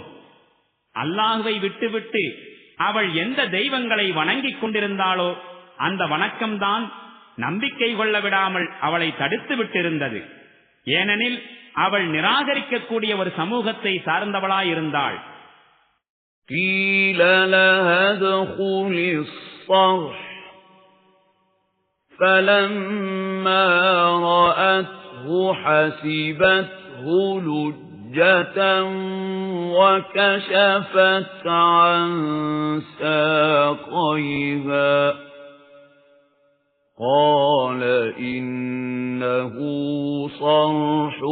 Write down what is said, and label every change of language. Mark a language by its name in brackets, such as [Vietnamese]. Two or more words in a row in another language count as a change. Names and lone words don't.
[Tamil] அல்லாஹுவை விட்டுவிட்டு அவள் எந்த தெய்வங்களை வணங்கிக் கொண்டிருந்தாளோ அந்த வணக்கம்தான் நம்பிக்கை கொள்ள விடாமல் அவளை தடுத்து விட்டிருந்தது. ஏனெனில் அவள் நிராகரிக்கக்கூடிய ஒரு சமூகத்தை சார்ந்தவளாயிருந்தாள். [Arabic] قيل لها ادخل الصرح فلما رأته حسبته لجة وكشفت عن ساقيها قال إنه صرح